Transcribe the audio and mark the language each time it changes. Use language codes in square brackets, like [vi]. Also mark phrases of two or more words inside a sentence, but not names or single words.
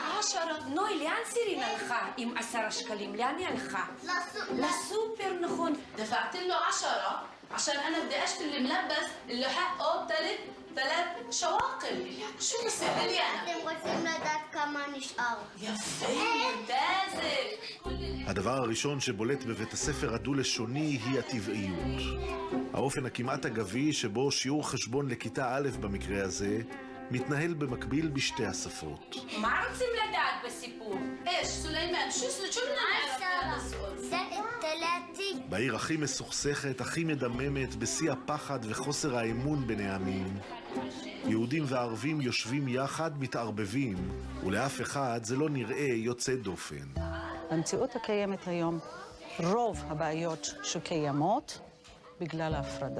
[he] 10. נוי, לאן סירין הלכה עם 10 שקלים? לאן היא הלכה? לסופר, נכון. [ar] دفعت له 10 عشان انا بدي اشتري الملبس اللي حقه 3 شواقل. شو بصير لي انا؟ [he] אתם רוצים לדעת כמה נשאר. [ar] يفي ممتازه. [he] הדבר הראשון שבולט בבית הספר הדו-לשוני היא הטבעיות. האופן הכמעט אגבי שבו שיעור חשבון לכיתה א' במקרה הזה מתנהל במקביל בשתי השפות. מה רוצים לדעת בסיפור? [ar] ايش سليمان شو بدنا نعرف هذا السؤال؟ [he] זה 3. בעיר הכי מסוכסכת, הכי מדממת, בשיא הפחד וחוסר האמון בין העמים, יהודים וערבים יושבים יחד, מתערבבים, ולאף אחד זה לא נראה יוצא דופן. במציאות הקיימת היום, רוב הבעיות שקיימות בגלל ההפרדה.